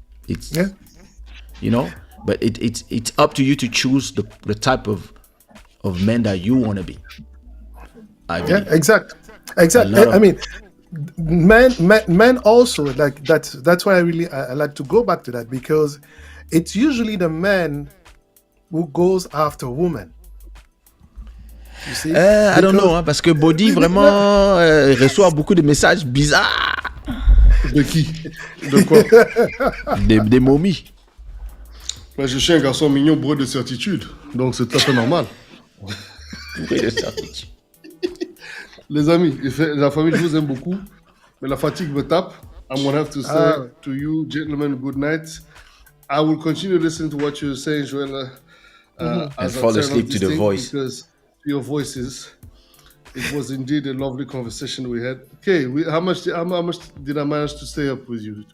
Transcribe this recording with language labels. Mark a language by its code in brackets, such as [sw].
[en] It's you know." But it's up to you to choose the type of men that you want to be. Yeah, exactly. I mean, men also, like that's why I like to go back to that, because it's usually the man who goes after women. You see? I don't know, [fr] hein, parce que Body vraiment reçoit beaucoup de messages bizarres. De qui? De quoi? Des momies. Moi, je suis un garçon mignon bourré de certitude, donc c'est tout à fait normal. Bourré de certitude. Les amis, la famille, je vous aime beaucoup, mais la fatigue me tape. [en] I'm gonna have to say to you, gentlemen, good night. I will continue listening to what you're saying, Joella, and fall asleep to the voice. Because your voices. It was indeed a lovely conversation we had. Okay, how much did I manage to stay up with you?